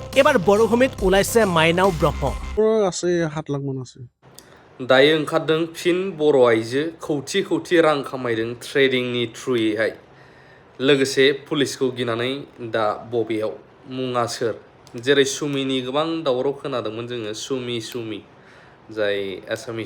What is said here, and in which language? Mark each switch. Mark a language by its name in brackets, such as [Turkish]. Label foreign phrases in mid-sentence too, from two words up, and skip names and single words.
[Assamese] এবাৰ বৰভূমিত ওলাইছে মাইনাও ব্ৰহ্ম আছে 7 লাখ মান আছে [Bodo] दायो ओंखारदों फिन बर' आइजो खौथि खौथि रां खामायदों ट्रेडिंनि थ्रुयैहाय लोगोसे पुलिसखौ गिनानै दा बबेयाव मुङा सोर जेरै सुमिनि गोबां दावराव खोनादोंमोन जोङो सुमि जाय एसामिस